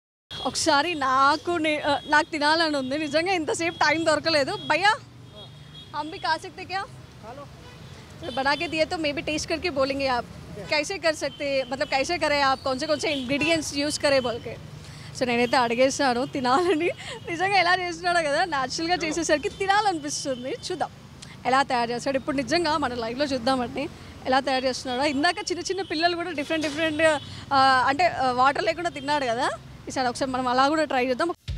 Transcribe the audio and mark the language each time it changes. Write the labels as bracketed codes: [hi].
[te] ఒకసారి నాకు తినాలని ఉంది నిజంగా, ఇంతసేపు టైం దొరకలేదు. [hi] భయ్యా हम भी खा सकते क्या? तो बना के दिए तो मे भी टेस्ट करके बोलेंगे आप कैसे कर सकते, मतलब कैसे करें आप, कौन से इंग्रेडिएंट्स యూస్ करे बोल के. [te] సో నేనైతే అడిగేసాను తినాలని, నిజంగా ఎలా చేస్తున్నాడో కదా న్యాచురల్గా చేసేసరికి తినాలనిపిస్తుంది. చూద్దాం ఎలా తయారు చేస్తాడు ఇప్పుడు, నిజంగా మన లైవ్లో చూద్దామండి ఎలా తయారు చేస్తున్నాడో. ఇందాక చిన్న చిన్న పిల్లలు కూడా డిఫరెంట్ అంటే వాటర్ లేకుండా తిన్నాడు కదా, ఈసారి ఒకసారి మనం అలా కూడా ట్రై చేద్దాం.